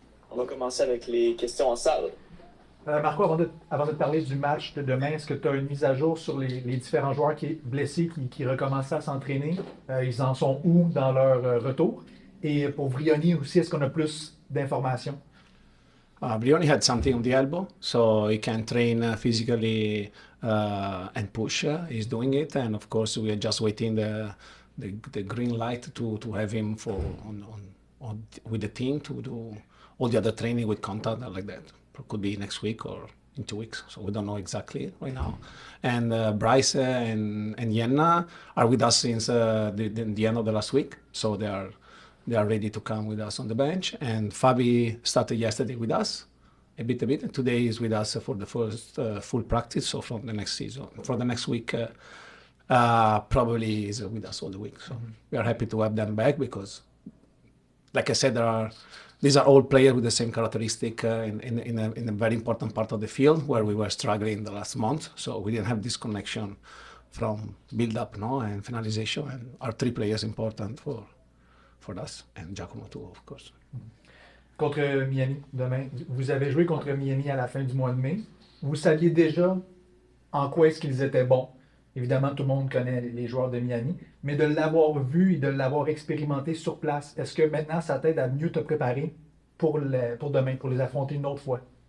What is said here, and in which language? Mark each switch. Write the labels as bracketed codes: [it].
[fr] On va commencer avec les questions en salle. Marco, avant de te parler du match de demain, est-ce que tu as une mise à jour sur les différents joueurs blessés qui recommencent à s'entraîner? Ils en sont où dans leur retour? Et pour Vrioni aussi, est-ce qu'on a plus d'informations? [en] Brioni had something on the elbow, so he can train physically and push. He's doing it, and of course we are just waiting the green light to have him with the team to do all the other training with contact like that. It could be next week or in 2 weeks, so we don't know exactly right now. And Bryce and Yenna are with us since the end of the last week, so they are ready to come with us on the bench. And Fabi started yesterday with us a bit. And today is with us for the first full practice. So from the next season, for the next week, probably is with us all the week. So we are happy to have them back because, like I said, these are all players with the same characteristic in a very important part of the field where we were struggling the last month. So we didn't have this connection from build-up and finalization. And our 3 players important for us, and Giacomo too, of course. [fr] Contre Miami demain, vous avez joué contre Miami à la fin du mois de mai. Vous saviez déjà en quoi est-ce qu'ils étaient bons. Évidemment, tout le monde connaît les joueurs de Miami, mais de l'avoir vu et de l'avoir expérimenté sur place, est-ce que maintenant ça t'aide à mieux te préparer pour demain, pour les affronter une autre fois?